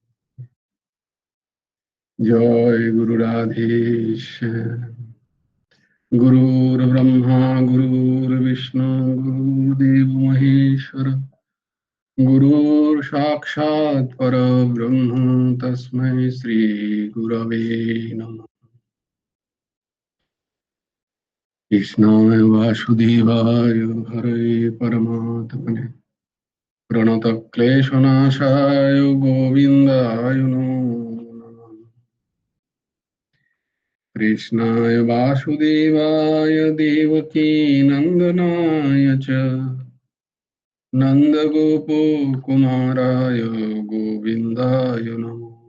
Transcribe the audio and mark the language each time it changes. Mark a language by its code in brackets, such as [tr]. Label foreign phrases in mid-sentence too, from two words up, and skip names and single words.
[bn] জয় গুরু রাধেশ্যাম। [sa] গুরুর ব্রহ্মা গুরুর বিষ্ণু গুরুদেব মহেশ্বর গুরুর সাক্ষাৎ পরব্রহ্ম তস্मै শ্রী গুরবে নমঃ। কৃষ্ণায় বাসুদেবায় হরে পরমাত্মনে প্রণতক্লেশনাশায় গোবিন্দায় নমো নমঃ। কৃষ্ণায় বাসুদেবায় দেবকী নন্দনায় চ নন্দগোপকুমারায় গোবিন্দায় নমঃ।